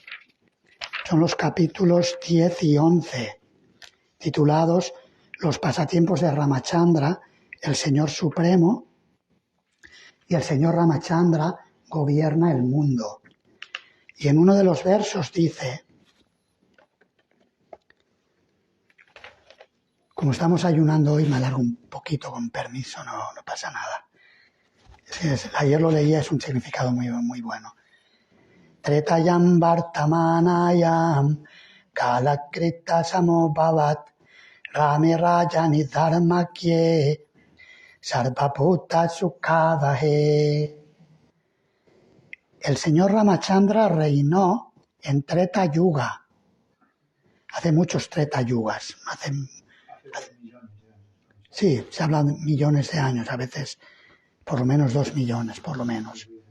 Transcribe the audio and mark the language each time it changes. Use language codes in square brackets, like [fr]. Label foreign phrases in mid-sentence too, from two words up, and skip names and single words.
[es] Son los capítulos 10 y 11, titulados Los pasatiempos de Ramachandra, el Señor Supremo, y el Señor Ramachandra gobierna el mundo. Y en uno de los versos dice, como estamos ayunando hoy, me alargo un poquito con permiso, no pasa nada. Ayer lo leía, es un significado muy bueno. [sa] त्रेतायां वर्तमानायां कालकृत समोभवत् रामे राजनि धर्माख्ये सर्वभूत सुखावहे. [es] El señor Ramachandra reinó en Treta Yuga. Hace muchos Treta Yugas. Hace 2 millones de años. Sí, se hablan de millones de años, a veces por lo menos 2 millones, por lo menos.